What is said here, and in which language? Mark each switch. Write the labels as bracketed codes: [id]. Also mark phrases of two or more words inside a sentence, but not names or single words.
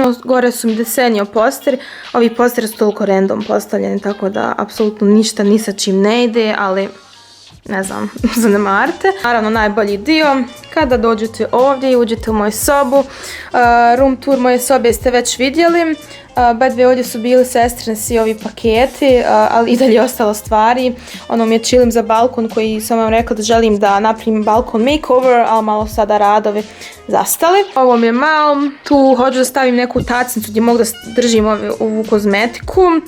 [bs] Gore su mi Desenio posteri. Ovi posteri su toliko random postavljeni tako da apsolutno ništa ni sa čim ne ide, ali ne znam, zanemarite. Naravno najbolji dio, kada dođete ovdje i uđete u moju sobu, [en] room tour [bs] moje sobe ste već vidjeli. [en] By the way, [bs] ovdje su bili sestrine svi ovi paketi, ali i dalje ostalo stvari. Ono mi je chillim za balkon koji sam vam rekla da želim da napravim balkon makeover, ali malo sada radovi zastali. Ovo mi je malo, tu hoću da stavim neku tacnicu gdje mogu da držim ovu kozmetiku.